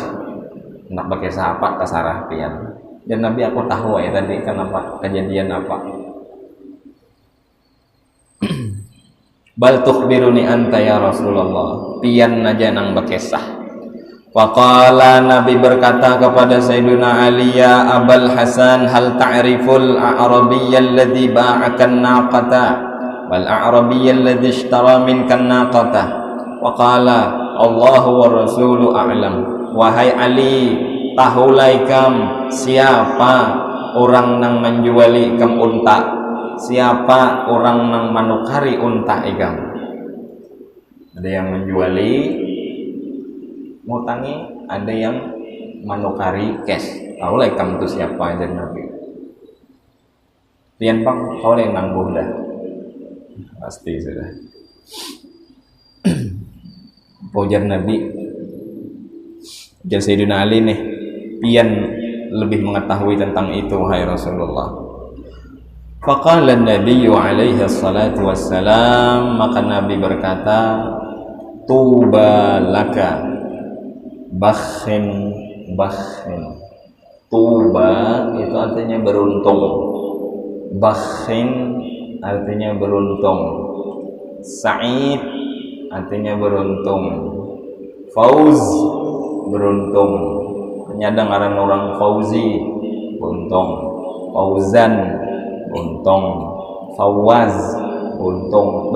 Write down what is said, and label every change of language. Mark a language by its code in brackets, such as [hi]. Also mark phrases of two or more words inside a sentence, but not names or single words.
[bjn] Nak bakesah apa kasarah pian. Dan Nabi aku tahu ya tadi kenapa kejadian apa. [ar] بل تخبرني أنت يا رسول الله. [bjn] Pian aja nang bakesah. [ar] Faqala [id] Nabi berkata kepada Sayyidina Ali, [ar] يا أبا الحسن هل تعرف الأعرابي الذي باعك الناقة والأعرابي الذي اشترى منك الناقة. فقال الله ورسوله أعلم. [bjn] Wahai Ali, tahulai kam siapa orang nang menjuali kam unta, siapa orang nang manukari unta ikam. Ada yang menjuali ngutangi, ada yang manukari cash. Tahu lah kamu itu siapa aja Nabi. Lian bang, kau yang nangguh dah. [id] Pasti sudah. [bjn] Pujar Nabi, pujar Sayyidina Ali nih, pian lebih mengetahui tentang itu, hai Rasulullah. [ar] فقال النبي عليه الصلاة والسلام, [id] maka Nabi berkata, [ar] طوبى لك بخ. [id] Tuba itu artinya beruntung, bakhin artinya beruntung, sa'id artinya beruntung, fauz beruntung. [bjn] Nyadang aran orang fauzi untung, fauzan untung, fawaz untung.